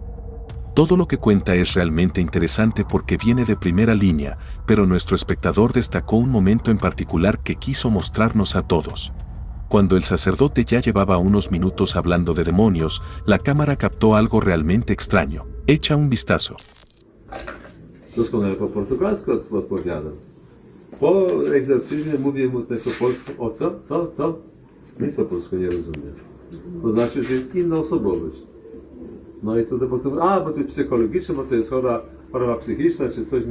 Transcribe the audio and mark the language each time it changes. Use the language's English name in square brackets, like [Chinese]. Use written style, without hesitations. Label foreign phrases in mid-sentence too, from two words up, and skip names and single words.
[Spanish] Todo lo que cuenta es realmente interesante porque viene de primera línea, pero nuestro espectador destacó un momento en particular que quiso mostrarnos a todos. Cuando el sacerdote ya llevaba unos minutos hablando de demonios, la cámara captó algo realmente extraño. Echa un vistazo. [Polish] Doskonale po portugalsku odpowiadam. Po egzorcyzmie mówię mu też po polsku. O co? Co? Nic po polsku nie rozumiem. To znaczy, że jest inna osobowość. No i tutaj potem, bo to jest psychologiczne, bo to jest choroba psychiczna, czy coś.